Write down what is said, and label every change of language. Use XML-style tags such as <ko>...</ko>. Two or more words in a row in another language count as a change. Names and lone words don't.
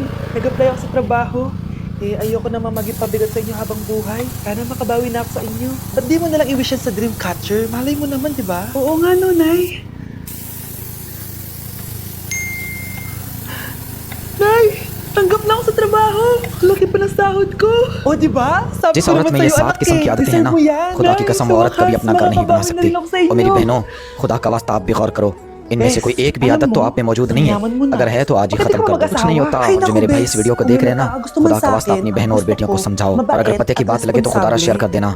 <tl>Nag-apply ako sa trabaho. Ayoko naman maging pabigat sa inyo habang buhay. Sana makabawi na ako sa inyo. Ba't di mo nalang i-wish yan sa Dreamcatcher? Malay mo naman, di ba? Oo nga, no, Nay. Nay! Tanggap na ako sa trabaho. Laki pa ng sahod ko. O, di ba? Sabi</tl> <hi>जिस</hi> <tl>ko</tl> <hi>औरत</hi> <tl>naman</tl> <hi>में ये</hi> <tl>sa'yo,</tl> <hi>7</hi> <tl>anak</tl> <hi>किस्म की आदतें हैं ना, खुदा की कसम औरत कभी अपना घर नहीं बना सकती। और मेरी बहनों, खुदा का वास्ता आप भी गौर करो। इनमें से कोई एक भी आदत तो आप में मौजूद नहीं है। अगर है तो आज ही खत्म कर दो। कुछ नहीं होता। जो मेरे भाई इस वीडियो को देख रहे हैं ना, खुदा का वास्ता अपनी बहनों और बेटियों को समझाओ, और अगर पते की बात लगे तो खुदारा शेयर कर देना।</hi>